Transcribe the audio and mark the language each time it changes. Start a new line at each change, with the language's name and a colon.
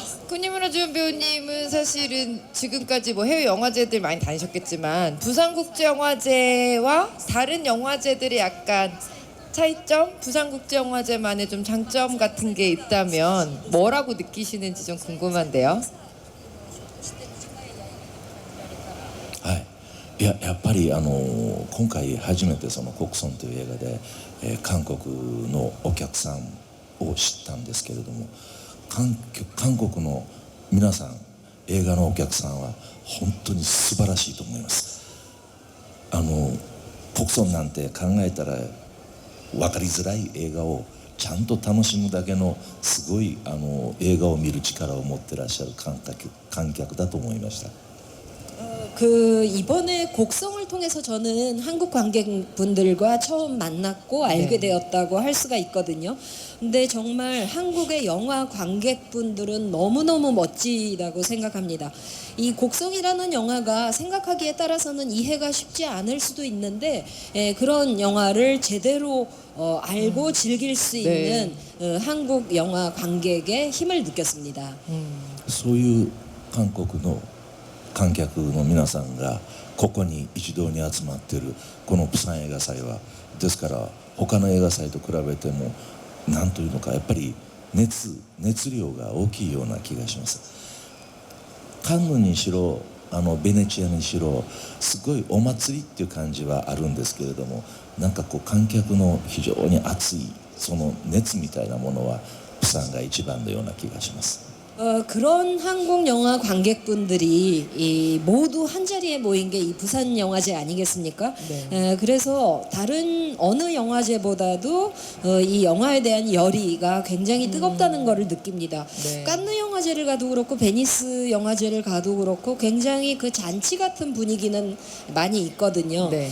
Korean: 쿠니무라준 배우님은 사실은 지금까지 뭐 해외 영화제들 많이 다니셨겠지만 부산국제영화제와 다른 영화제들의 약간 차이점, 부산국제영화제만의 좀 장점 같은 게 있다면 뭐라고 느끼시는지 좀 궁금한데요.
Japanese: やっぱり今回初めてその国村という映画で、韓国のお客さんを知ったんですけれども、韓国の皆さん、映画のお客さんは本当に素晴らしいと思います。国村なんて考えたら分かりづらい映画をちゃんと楽しむだけのすごい映画を見る力を持ってらっしゃる観客だと思いました。
Korean: 이번에 곡성을 통해서 저는 한국 관객분들과 처음 만났고 알게 되었다고 할 수가 있거든요. 근데 정말 한국의 영화 관객분들은 너무너무 멋지다고 생각합니다. 이 곡성이라는 영화가 생각하기에 따라서는 이해가 쉽지 않을 수도 있는데 그런 영화를 제대로 알고 즐길 수 있는 한국 영화 관객의 힘을 느꼈습니다.
Japanese: そういう韓国の観客の皆さんがここに一堂に集まっているこの釜山映画祭は、ですから他の映画祭と比べても何というのか、やっぱり熱量が大きいような気がします。カンヌにしろベネチアにしろすごいお祭りっていう感じはあるんですけれども、なんかこう観客の非常に熱いその熱みたいなものは釜山が一番のような気がします。
Korean: 그런 한국 영화 관객분들이 모두 한 자리에 모인 게 이 부산 영화제 아니겠습니까? 그래서 다른 어느 영화제보다도 이 영화에 대한 열의가 굉장히 뜨겁다는 것을 느낍니다. 칸느 영화제를 가도 그렇고 베니스 영화제를 가도 그렇고 굉장히 그 잔치 같은 분위기는 많이 있거든요.